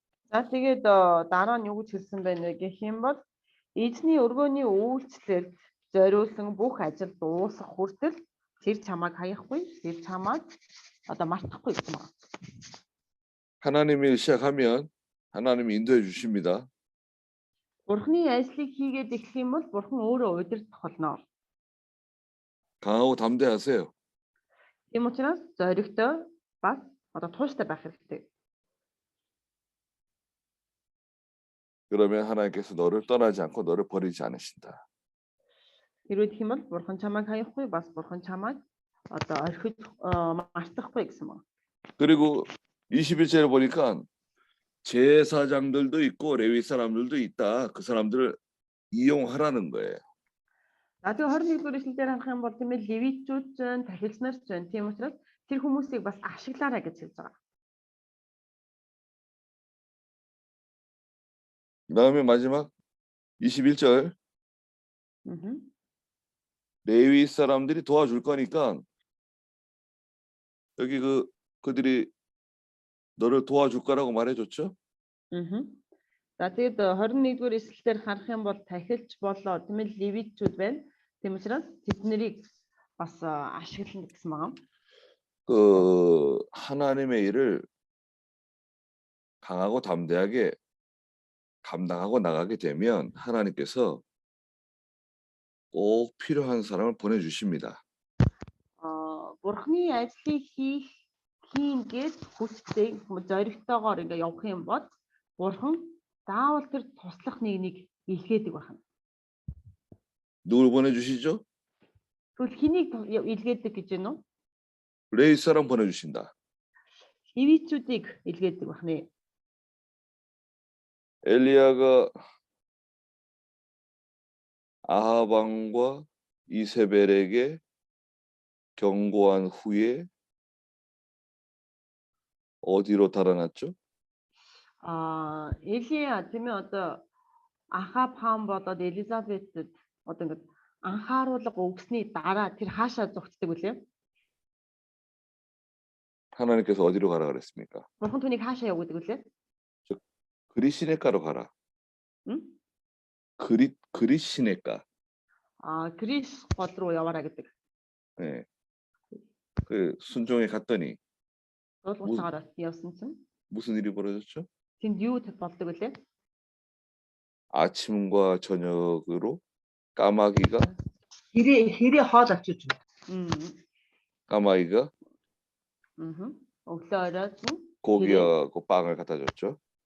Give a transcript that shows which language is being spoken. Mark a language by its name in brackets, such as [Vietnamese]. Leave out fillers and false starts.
[Mongolian] За тэгээд дараа нь юу гэж хэлсэн байна вэ гэх юм бол эзний өргөөний үйлчлэлд зориулсан бүх ажил дуусах хүртэл тэр чамайг хаяхгүй, тэр чамайг одоо мартахгүй гэсэн байна. [Korean] 하나님이 시작하면 하나님이 인도해 주십니다. [Mongolian] Бурхны ажлыг хийгээд эхлэх юм бол бурхан өөрөө удирдах болно. [Korean] 강하고 담대하세요. [Mongolian] Тийм учраас зоригтой бас одоо тууштай байх хэрэгтэй. [Korean] 그러면 하나님께서 너를 떠나지 않고 너를 버리지 않으신다. [Mongolian] Хэрвээ гэх юм бол бурхан чамайг хаяхгүй, бас бурхан чамайг одоо орхиж мартахгүй гэсэн байна. [Korean] 그리고 21절에 보니까 제사장들도 있고 레위 사람들도 있다. 그 사람들을 이용하라는 거예요. [Mongolian] За тэгээ 21-р эшлэлээр харах юм бол тийм ээ левитчүүд ч, тахилч нар ч тийм учраас тэр хүмүүсийг бас ашиглаарай гэж хэлж байгаа. [Korean] 그다음에 마지막 21절 레위 사람들이 도와줄 거니까 여기 그들이 너를 도와줄 거라고 말해줬죠. [Mongolian] За тэгээд 21-р эшлэлээр харах юм бол тахилч болоо тийм ээ левитчүүд байна. Тийм учраас тэднийг бас ашиглана гэсэн байна. [Korean] 그 하나님의 일을 강하고 담대하게 감당하고 나가게 되면 하나님께서 꼭 필요한 사람을 보내주십니다. [Mongolian] Бурхны ажлыг хийн гэж хүсдэг зоригтойгоор ингээ явах юм бол бурхан заавал тэр туслах нэг илгээдэг байна. [Korean] 누굴 보내주시죠? [Mongolian] Тэгвэл хэнийг илгээдэг гэж байна уу? [Korean] 레위 사람 보내주신다. [Mongolian] Левитчүүдийг илгээдэг байна. [Korean] 엘리야가 아합 왕과 이세벨에게 경고한 후에 어디로 달아났죠? [Mongolian] Элия тийм ээ одоо Ахаб хаан болоод Элизабетэд одоо ингэ анхааруулга өгсөний дараа тэр хаашаа зогцдог вүлээ? [Korean] 하나님께서 어디로 가라 그랬습니까? [Mongolian] Бурхан түүнийг хаашаа явуулдаг вүлээ? [Korean] 그리시네가로 가라. 응? 그리시네가. [Mongolian] 그리스 гол руу яваарай гэдэг. [Korean] 네. 그 순종에 갔더니 [Mongolian] Дуулууртаагаар явсан чинь [Korean] 무슨 일이 벌어졌죠? [Mongolian] тэнд юу болдог вүлээ? [Korean] 아침과 저녁으로 까마귀가 [Mongolian] Хэрэг хоол авчиж [Korean] 까마귀가 [Mongolian] Өглөө оройд нь [Korean] 고기하고 빵을 갖다 줬죠.